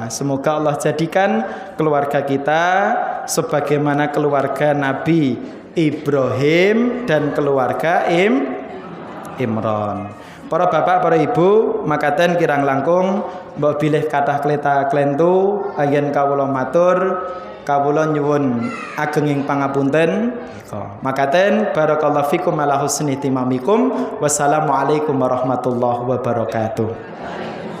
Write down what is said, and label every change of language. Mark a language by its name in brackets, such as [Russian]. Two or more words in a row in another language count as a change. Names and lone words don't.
[Indonesian] Semoga Allah jadikan keluarga kita sebagaimana keluarga Nabi Ibrahim dan keluarga Imron. [Javanese] Para bapak, para ibu, makaten kirang langkung mbok bilih kathah kleta klentu ayen kawula matur, kawula nyuwun agenging pangapunten. [Arabic] Makaten بارك الله فيكم على حسن تمامكم. والسلام عليكم ورحمة الله وبركاته.